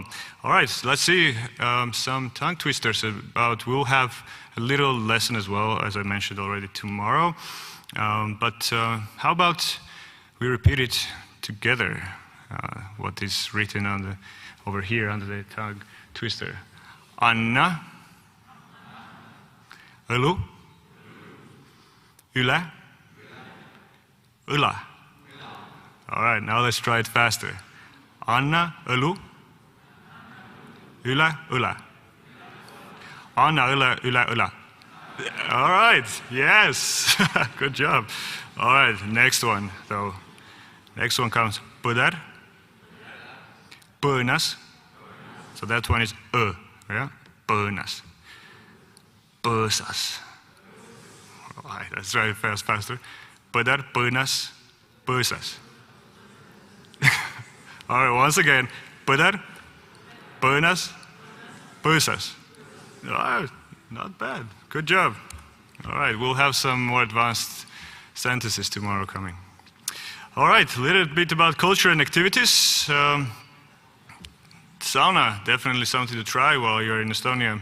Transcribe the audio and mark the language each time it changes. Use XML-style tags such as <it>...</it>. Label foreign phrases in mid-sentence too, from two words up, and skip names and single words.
<en>All right, let's see some tongue twisters about. We'll have a little lesson as well, as I mentioned already, tomorrow. But how about we repeat it together? What is written on over here under the tongue twister?</en> <et>Anna, õlu, üle, õla.</et> <en>All right, now let's try it faster.</en> <et>Anna, õlu, üle, õla. Anna, õle, üle, õla.</et> <en>All right, yes, good job. All right, next one though. Next one comes</en> <et>põder, põõnas.</et> <en>So that one is yeah, põõnas. Põõsas. All right, let's try it faster.</en> <et>Põder, põõnas, põõsas.</et> <en>All right, once again.</en> <et>Põder, põõnas, põõsas.</et> <en>All right, not bad. Good job. All right, we'll have some more advanced sentences tomorrow coming. All right, a little bit about culture and activities. Sauna, definitely something to try while you're in Estonia.</en>